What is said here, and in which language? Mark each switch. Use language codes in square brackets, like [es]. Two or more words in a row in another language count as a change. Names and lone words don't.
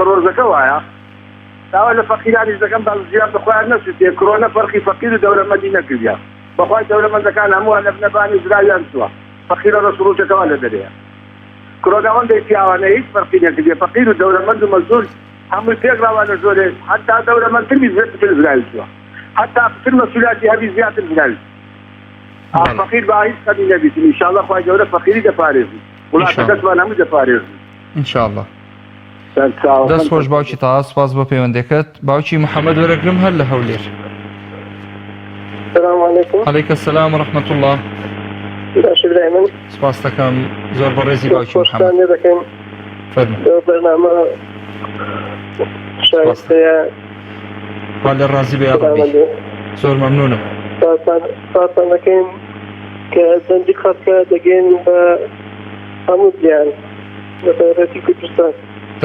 [ckb] ڕۆژەکە وایە داوا لە فەقیرانیش دەکەم بازیان بخۆیان نەسووتێ کۆرۆنە فەرقی فەقیر و دەوڵەمەندی نەکردیا بەخوای دەوڵەمەندەکان هەمووان لە بنەبانی زراویان چووە فەقیرە ڕە سروجەکەوە لە دەرەیە کۆرۆناوەندەی پیاوانە هیچ فەرقی نەکردێ فەقیر و دەوڵەمەند و مەزدور هەمووی پێکراوانە زۆرێ حتا دەوڵەمەندتری زیاتر زراوی چووە حتا پتر مەسئولیاتی هەبی زیاتر زراوی فەقیر با هیچ خەمی نەبیتن ئینشاءالله خوای گەورە فەقیری دەپارێزی وڵاتەکەتوان هەموو دەپارێزی ئینشاءالله. دەست خۆش باوکی تاها سپاس بۆ پەیوەندەکەت. باوکی محەممەد وەرەگرم هەر لە هەولێر. [ar] السلام عليكم. عليك السلام ورحمة الله. [ckb] باشی برای من سپاس دەکەم زۆر بەڕێزی باوکی محەممەد. خۆشتان لێ دەکەین بەرنامە شایستەیە وا لێ ڕازی بێ زۆر مەمنونم. سپاسان دەکەین کە دەنجی خەڵکە دەگەین بە هەموو جیان بە تایبەتی کوردستان.